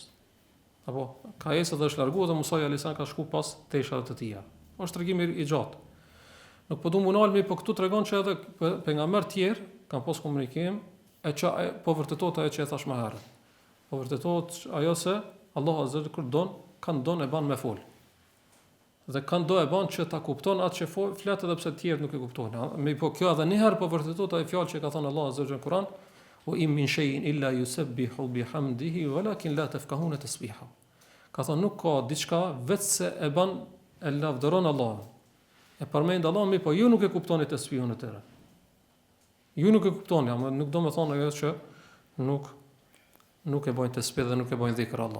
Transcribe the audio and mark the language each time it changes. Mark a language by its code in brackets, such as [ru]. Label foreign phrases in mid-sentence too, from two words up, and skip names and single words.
[sq] Apo ka ecë dhe është larguar dhe Musa [ar] عليه السلام [sq] ka shku pas teshat e tij. Është tregim i gjatë. Nuk po du munalmi, po këtu tregon që edhe pejgamber tjerë kanë pas komunikim, e që po vërtetot ajo që e thash më herët. Po vërtetot ajo se Allah [ar] عز وجل [sq] don, kanë don e ban me fol. Dhe kanë do e ban që ta kupton atë që flet edhe pse të tjerë nuk e kuptojnë. Me po kjo edhe një herë po vërtetot ajo fjalë që ka thënë Allah [ar] عز وجل [sq] në Kur'an, [ar] "وإن من شيء إلا يسبح بحمده ولكن لا تفقهون تسبيحهم." [sq] Ka thënë nuk ka diçka vetë se e ban e lavdëron Allah. E përmend Allah, mi po ju nuk e kuptoni tasbihun e tyre. Ju nuk e kuptoni, ama nuk do të thonë ajo që nuk e bojnë tasbih dhe nuk e bojnë dhikr Allahun.